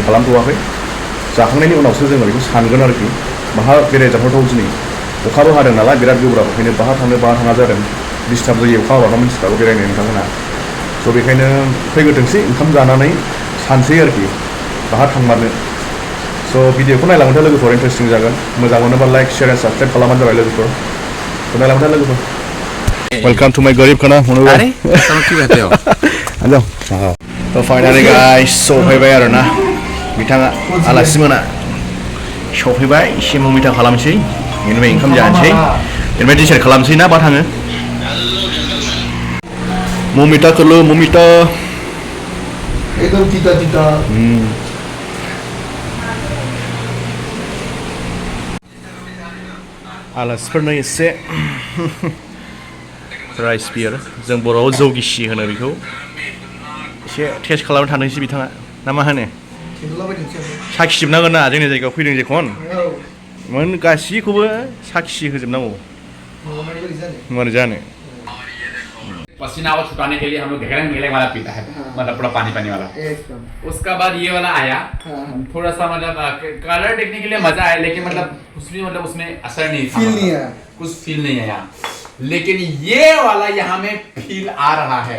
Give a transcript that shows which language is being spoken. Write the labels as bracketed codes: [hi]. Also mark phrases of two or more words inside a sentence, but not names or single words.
[brx] खालामथ'वाखै जाखांनायनि उनावसो जोङो बेखौ सानगोन आरोखि बाहा बेरायजाथावथाव दिनै अखाबो हादों नालाय बिराद गोब्राब ओंखायनो बाहा थांनो बाहा थाङा जादों डिस्टार्ब जायो अखा हाबाथ' मिन्थिखागौ बेरायनो नोंथांमोनहा स' बेखायनो फैग्रोथोंसै ओंखाम जानानै सानसै आरोखि बाहा थांमारनो स' भिडिअखौ नायलांबाय था लोगोफोर इन्टारेस्टिं जागोन मोजां मोनोबा [en] like share and subscribe [brx] खालामबानो जाबाय लोगोफोर नायलांबाय था लोगोफोर [en] Welcome to my [hi] गरीब खाना [brx] mono [hi] अरे तुम क्यों रहते हो [brx] anjam so [en] finally guys [brx] सफैबाय आरोना बिथाङा आलासिमोना सफैबाय एसे ममिटा खालामसै बेनिफ्राय ओंखाम जानोसै बेनिफ्राय डिसाइड खालामसै ना बा थाङो ममिटा खोलो ममिटा एकदम तीता तीता आलासिफोरनो एसे [en] rice beer [brx] जों बर'आव जौ गिसि होनो बेखौ एसे टेस्ट खालामनो थांनोसै बिथाङा ना मा होनो साखिजोबनांगोन ना जोंनि जायगायाव फैदों जेखन मोन गासैखौबो साखिसि होजोबनांगौ मारै जानो [hi] पसीना वो छुटाने के लिए हम लोग गहरा नीले वाला पीता है मतलब पूरा पानी पानी वाला उसका बाद ये वाला आया थोड़ा सा मतलब कलर देखने के लिए मजा आया लेकिन मतलब उसमें असर नहीं था फील नहीं आया कुछ फील नहीं आया लेकिन ये वाला यहाँ में फील आ रहा है